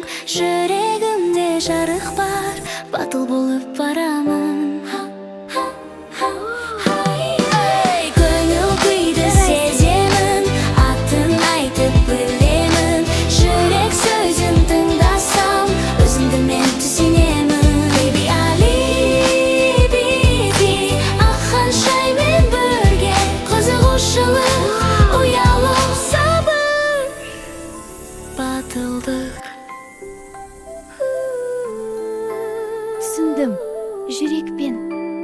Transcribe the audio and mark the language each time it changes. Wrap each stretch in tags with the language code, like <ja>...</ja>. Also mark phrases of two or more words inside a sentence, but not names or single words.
<kk>Жүрегімде жарық бар, батыл болып барамын. Көңіл күйді сеземін, атын айтып білемін. Жүрек сөзін тыңдасам, өзіңді мен түсінемін.</kk> <en>Baby Ali, baby,</en> <kk>Ақ-Ханшай мен бірге. Қызығушылық, ұялу, сабыр, батылдық. Түсіндім. Жүрекпен</kk>